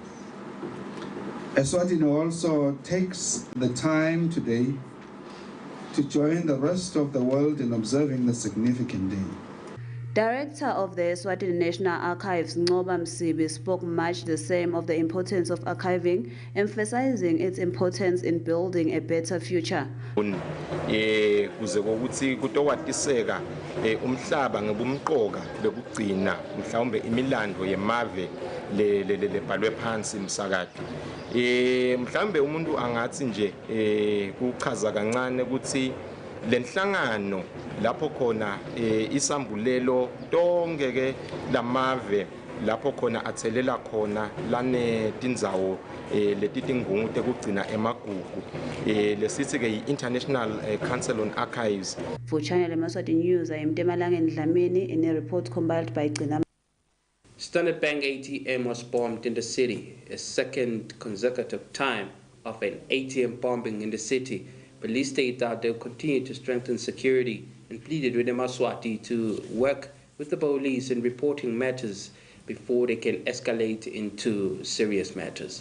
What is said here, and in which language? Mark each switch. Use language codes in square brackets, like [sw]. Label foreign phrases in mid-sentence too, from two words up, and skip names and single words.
[en] Eswatini also takes the time today to join the rest of the world in observing the significant day. Director of the Eswatini National Archives, Ngoba Msibi, spoke much the same of the importance of archiving, emphasizing its importance in building a better future. [ss] Kuze ukuthi kutowatiseka umhlaba ngebumqoka bekugcina mhlawumbe imilando yemave lebhalwe phansi umsakade. Mhlawumbe umuntu angathi nje kuchaza kancane ukuthi lenhlangano lapho khona isambulelo tonke ke lamave lapho khona athelela khona lane tindzawo letitingungu tekugcina emagugu lesithi ke International Council on Archives. [en] For Channel Yemaswati News, I am Temalangeni Dlamini in a report compiled by Gcina. Standard Bank ATM was bombed in the city, a second consecutive time of an ATM bombing in the city. Police state that they'll continue to strengthen security and pleaded with Yemaswati to work with the police in reporting matters before they can escalate into serious matters.